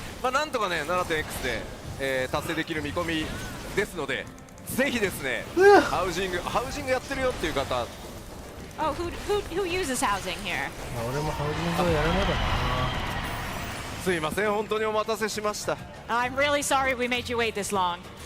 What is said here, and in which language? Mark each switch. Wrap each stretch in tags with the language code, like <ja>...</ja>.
<ja>なんとかね 7.x で、達成できる見込みですので、ぜひですね、ハウジングやってるよっていう方。</ja> <en>Oh, who uses housing here?</en> <ja>俺もハウジングをやらないだな。すいません、本当にお待たせしました。</ja> <en>I'm really sorry we made you wait this long.</en>